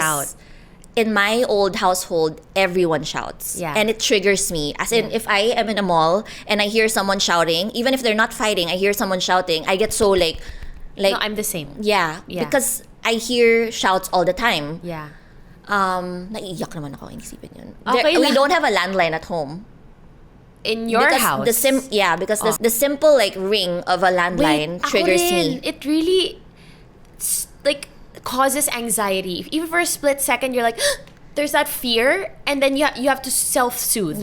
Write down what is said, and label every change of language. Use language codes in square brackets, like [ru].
[en] Because in my old household, everyone shouts. Yeah. And it triggers me. As in, if I am in a mall and I hear someone shouting, even if they're not fighting, I hear someone shouting, I get so like... No, I'm the same. Yeah. Because I hear shouts all the time. Yeah. [tl] Naiiyak naman ako isipin yun. [en] Okay We don't have a landline at home. In your house? Because the simple like ring of a landline triggers me. It really like causes anxiety. Even for a split second, you're like, there's that fear, and then you have to self-soothe.